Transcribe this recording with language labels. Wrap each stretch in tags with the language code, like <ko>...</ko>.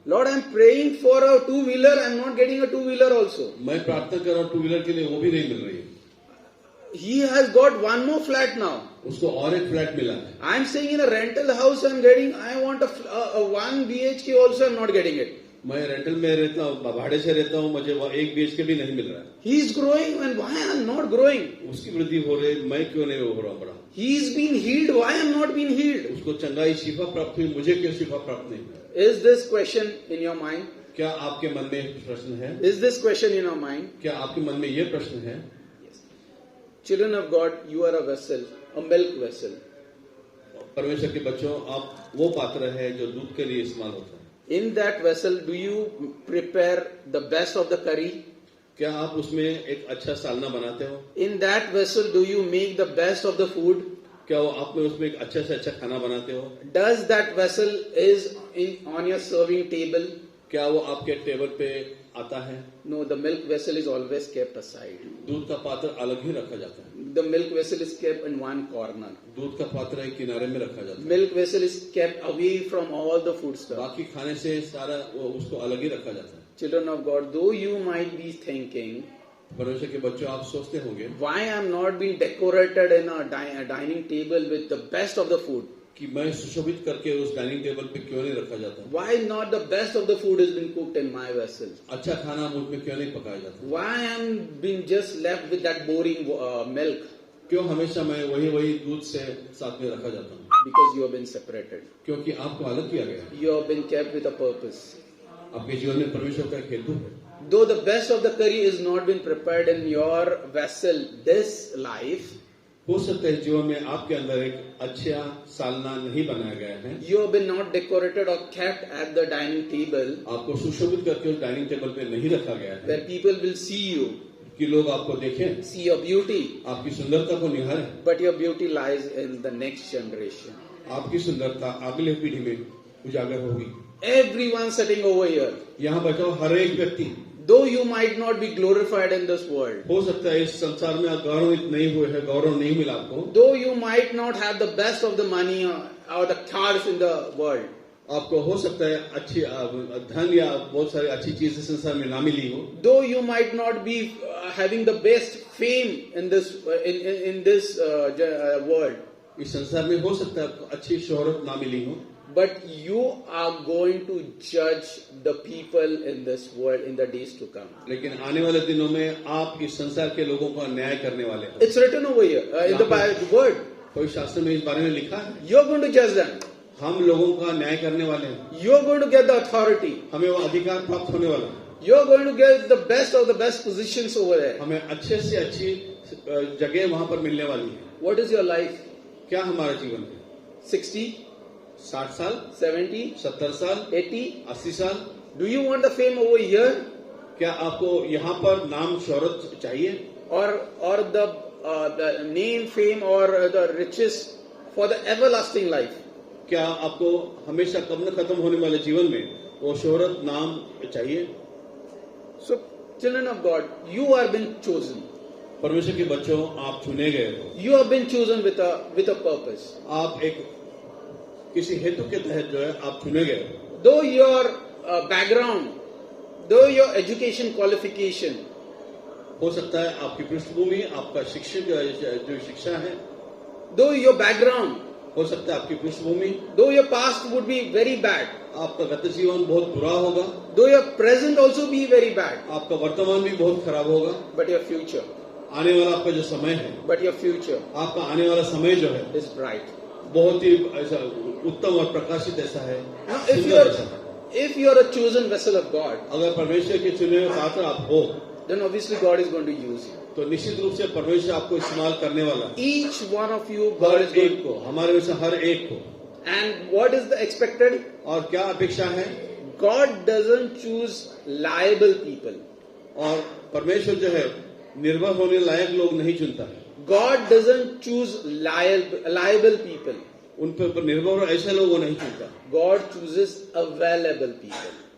<en>Lord, I'm praying for a 2-wheeler, I'm not getting a 2-wheeler also.</en> <hi>मैं प्रार्थना कर रहा हूँ 2 व्हीलर के लिए, वो भी नहीं मिल रही है।</hi> <en>He has got 1 more flat now.</en> <hi>उसको और एक फ्लैट मिला है।</hi> <en>I'm staying in a rental house, I want a 1 BHK also, I'm not getting it.</en> <hi>मैं रेंटल में रहता हूँ, भाड़े से रहता हूँ, मुझे वहाँ 1 BHK भी नहीं मिल रहा है।</hi> <en>He is growing, and why I am not growing?</en> <hi>उसकी वृद्धि हो रही, मैं क्यों नहीं हो रहा बड़ा?</hi> <en>He is being healed, why I am not being healed?</en> <hi>उसको चंगाई शिफा प्राप्त हुई, मुझे क्यों शिफा प्राप्त नहीं हुआ?</hi> <en>Is this question in your mind?</en> <hi>क्या आपके मन में प्रश्न है?</hi> <en>Is this question in your mind?</en> <hi>क्या आपके मन में ये प्रश्न है?</hi> <en>Children of God, you are a vessel, a milk vessel.</en> <hi>परमेश्वर के बच्चों, आप वो पात्र है जो दूध के लिए इस्तेमाल होता है।</hi> <en>In that vessel, do you prepare the best of the curry?</en> <hi>क्या आप उसमें एक अच्छा सालना बनाते हो?</hi> <en>In that vessel, do you make the best of the food?</en> <hi>क्या वो आप में उसमें एक अच्छा से अच्छा खाना बनाते हो?</hi> <en>Does that vessel is on your serving table?</en> <hi>क्या वो आपके टेबल पे आता है?</hi> <en>No, the milk vessel is always kept aside.</en> <hi>दूध का पात्र अलग ही रखा जाता है।</hi> <en>The milk vessel is kept in one corner.</en> <hi>दूध का पात्र एक किनारे में रखा जाता है।</hi> <en>Milk vessel is kept away from all the food stuff.</en> <hi>बाकी खाने से सारा वो उसको अलग ही रखा जाता है।</hi> <en>Children of God, though you might be thinking,</en> <hi>परमेश्वर के बच्चों, आप सोचते होंगे</hi> <en>why I am not being decorated in a dining table with the best of the food?</en> <hi>कि मैं सुशोभित करके उस डाइनिंग टेबल पे क्यों नहीं रखा जाता?</hi> <en>Why not the best of the food has been cooked in my vessel?</en> <hi>अच्छा खाना मुझ में क्यों नहीं पकाया जाता?</hi> <en>Why I am being just left with that boring milk?</en> <hi>क्यों हमेशा मैं वही दूध से साथ में रखा जाता हूँ?</hi> <en>Because you have been separated.</en> <hi>क्योंकि आपको अलग किया गया है।</hi> <en>You have been kept with a purpose.</en> <hi>आपके जीवन में परमेश्वर का एक हेतु है।</hi> <en>Though the best of the curry is not been prepared in your vessel this life,</en> <hi>हो सकता है जीवन में आपके अंदर एक अच्छा सालना नहीं बनाया गया है।</hi> <en>you have been not decorated or kept at the dining table</en> <hi>आपको सुशोभित करके उस डाइनिंग टेबल पे नहीं रखा गया है</hi> <en>where people will see you,</en> <hi>कि लोग आपको देखें,</hi> <en>see your beauty,</en> <hi>आपकी सुंदरता को निहारें।</hi> <en>but your beauty lies in the next generation.</en> <hi>आपकी सुंदरता अगले पीढ़ी में उजागर होगी।</hi> <en>Everyone sitting over here,</en> <hi>यहाँ बचाओ हर एक व्यक्ति,</hi> <en>though you might not be glorified in this world,</en> <hi>हो सकता है इस संसार में आप गौरवित नहीं हुए हैं, गौरव नहीं मिला आपको,</hi> <en>though you might not have the best of the money or the cars in the world,</en> <hi>आपको हो सकता है अच्छी धन या बहुत सारी अच्छी चीजें संसार में ना मिली हो,</hi> <en>though you might not be having the best fame in this in this world,</en> <hi>इस संसार में हो सकता है आपको अच्छी शोहरत ना मिली हो,</hi> <en>but you are going to judge the people in this world in the days to come.</en> <hi>लेकिन आने वाले दिनों में आप इस संसार के लोगों का न्याय करने वाले हैं।</hi> <en>It's written over here in the word.</en> <hi>कोई शास्त्र में इस बारे में लिखा है,</hi> <en>You're going to judge them.</en> <hi>हम लोगों का न्याय करने वाले हैं।</hi> <en>You're going to get the authority.</en> <hi>हमें वो अधिकार प्राप्त होने वाला है।</hi> <en>You're going to get the best of the best positions over there.</en> <hi>हमें अच्छे से अच्छी जगह वहां पर मिलने वाली है।</hi> <en>What is your life?</en> <hi>क्या हमारा जीवन है?</hi> <en>60,</en> <hi>60 साल,</hi> <en>70,</en> <hi>70 साल,</hi> <en>80?</en> <hi>80 साल?</hi> <en>Do you want the fame over here?</en> <hi>क्या आपको यहाँ पर नाम शोहरत चाहिए?</hi> <en>Or the name, fame, or the riches for the everlasting life?</en> <hi>क्या आपको हमेशा कब न खत्म होने वाले जीवन में वो शोहरत नाम चाहिए?</hi> <en>So, children of God, you are been chosen.</en> <hi>परमेश्वर के बच्चों, आप चुने गए हो।</hi> <en>You have been chosen with a purpose.</en> <hi>आप एक किसी हेतु के तहत जो है आप चुने गए हो।</hi> <en>Though your background, though your education qualification,</en> <hi>हो सकता है आपकी पृष्ठभूमि, आपका शिक्षण जो शिक्षा है,</hi> <en>though your background,</en> <hi>हो सकता है आपकी पृष्ठभूमि,</hi> <en>though your past would be very bad,</en> <hi>आपका गत जीवन बहुत बुरा होगा,</hi> <en>though your present also be very bad,</en> <hi>आपका वर्तमान भी बहुत खराब होगा,</hi> <en>but your future,</en> <hi>आने वाला आपका जो समय है,</hi> <en>but your future</en> <hi>आपका आने वाला समय जो है</hi> <en>is bright.</en> <hi>बहुत ही ऐसा उत्तम और प्रकाशित ऐसा है,</hi> <en>Now,</en> <hi>सुंदर ऐसा है।</hi> <en>if you are a chosen vessel of God,</en> <hi>अगर परमेश्वर के चुने हुए पात्र आप हो,</hi> <en>then obviously God is going to use you.</en> <hi>तो निश्चित रूप से परमेश्वर आपको इस्तेमाल करने वाला है।</hi> <en>Each one of you, God is going</en> <hi>एक को, हमारे में से हर एक को।</hi> <en>And what is the expected?</en> <hi>और क्या अपेक्षा है?</hi> <en>God doesn't choose liable people.</en> <hi>और परमेश्वर जो है निर्भर होने लायक लोग नहीं चुनता है।</hi> <en>God doesn't choose liable people.</en> <hi>उन पर निर्भर ऐसे लोगों नहीं चुनता।</hi> <en>God chooses available people.</en>